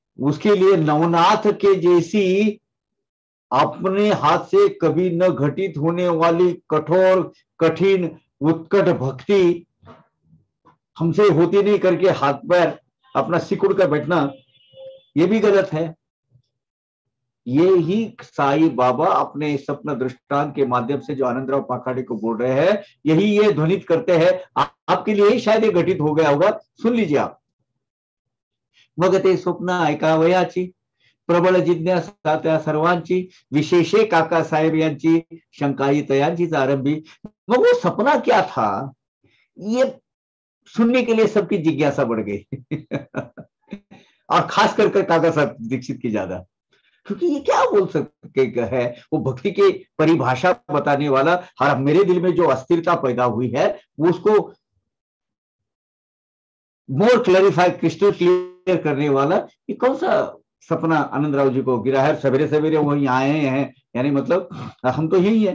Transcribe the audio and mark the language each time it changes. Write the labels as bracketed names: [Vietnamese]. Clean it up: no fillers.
[Hindi] उसके लिए नवनाथ के जैसी अपने हाथ से कभी न घटित होने वाली कठोर कठिन उत्कट भक्ति हमसे होती नहीं करके हाथ पैर अपना सिकुड़ कर बैठना, ये भी गलत है। ये ही साई बाबा अपने सपना दृष्टांत के माध्यम से जो आनंदराव पाखाड़े को बोल रहे हैं, यही ये ध्वनित करते हैं। आपके लिए ही शायद ये घटित हो गया होगा, सुन लीजिए आप। [Marathi] मग ते स्वप्न ऐकावयाची, प्रबळ जिज्ञासा त्या सर्वांची, विशेषे काका साहेब यांची, शंकाही तयांचीच आरंभी। [Hindi] मग वो सपना क्या था, ये सुनने के लिए सबकी जिज्ञासा बढ़ गई और खास कर काका साहब दीक्षित की ज्यादा, क्योंकि ये क्या बोल सकते है, वो भक्ति की परिभाषा बताने वाला, और मेरे दिल में जो अस्थिरता पैदा हुई है वो उसको [English] more clarify, crystal clear [Hindi] करने वाला, ये कौन सा सपना आनंदराव जी को गिरा है, सवेरे सवेरे वही आए हैं, यानी मतलब हम तो यही है।